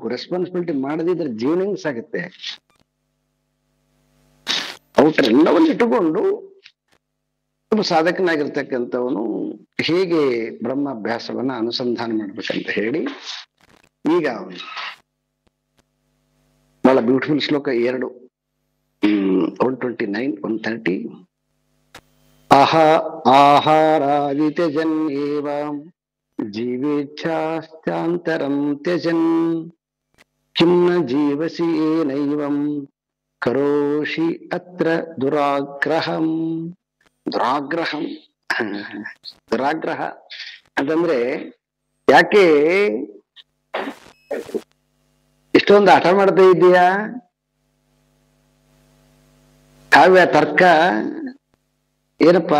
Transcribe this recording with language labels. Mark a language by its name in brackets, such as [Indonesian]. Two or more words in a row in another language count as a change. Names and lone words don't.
[Kannada] ರೆಸ್ಪಾನ್ಸಿಬಿಲಿಟಿ ಮಾಡದಿದ್ರೆ ಜೀವನ ಹೆಂಗ್ ಸಾಗುತ್ತೆ? ಔಟರೆಲ್ಲವನ್ನು ಇಟ್ಟುಕೊಂಡು ಒಬ್ಬ ಸಾಧಕನಾಗಿರ್ತಕ್ಕಂಥವನು ಹೇಗೆ ಬ್ರಹ್ಮಾಭ್ಯಾಸವನ್ನ ಅನುಸಂಧಾನ ಮಾಡ್ಬೇಕಂತ ಹೇಳಿ ಈಗ ಬಹಳ ಬ್ಯೂಟಿಫುಲ್ ಶ್ಲೋಕ 2, 129, 130. [Sanskrit] ಆಹಾರಾದಿ ತ್ಯಜನ್ಯೇವ ಜೀವೇಚ್ಛಾಸ್ತ್ಯಾಂತರಂ ತ್ಯಜನ್ ಕಿಂ ನ ಜೀವಸಿ ಏನೈವಂ ಕರೋಷಿ ಅತ್ರ ದುರಾಗ್ರಹಂ. [Kannada] ದುರಾಗ್ರಹ ಅಂತಂದ್ರೆ ಯಾಕೆ ಇಷ್ಟೊಂದು ಹಠ ಮಾಡ್ತಾ ಇದ್ದೀಯಾ? ಕಾವ್ಯ ತರ್ಕ ಏನಪ್ಪಾ?